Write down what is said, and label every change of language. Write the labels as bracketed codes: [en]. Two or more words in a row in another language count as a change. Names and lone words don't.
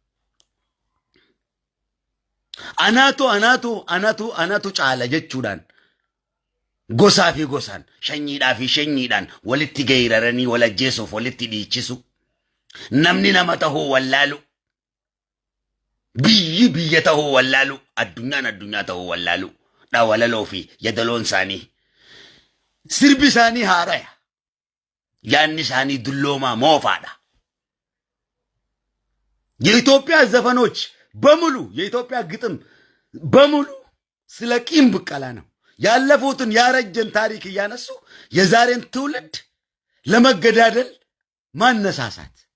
[om] Anaatu caala jechuudhaan gosaa fi gosaan shanyiidhaa fi shanyiidhaan walitti geeraranii wal ajjeesuuf walitti dhiichisu namni nama tahuu wallaalu. Biyya tahuu wallaalu addunyaa tahuu wallaalu dhawalaloo fi yadaloon isaanii sirbi isaanii haaraya yaanni isaanii dulloomaa moofaadha. [am] የኢትዮጵያ ዘፈኖች በሙሉ የኢትዮጵያ ግጥም በሙሉ ስለ ቂም ብቀላ ነው። ያለፉትን ያረጀን ታሪክ እያነሱ የዛሬን ትውልድ ለመገዳደል ማነሳሳት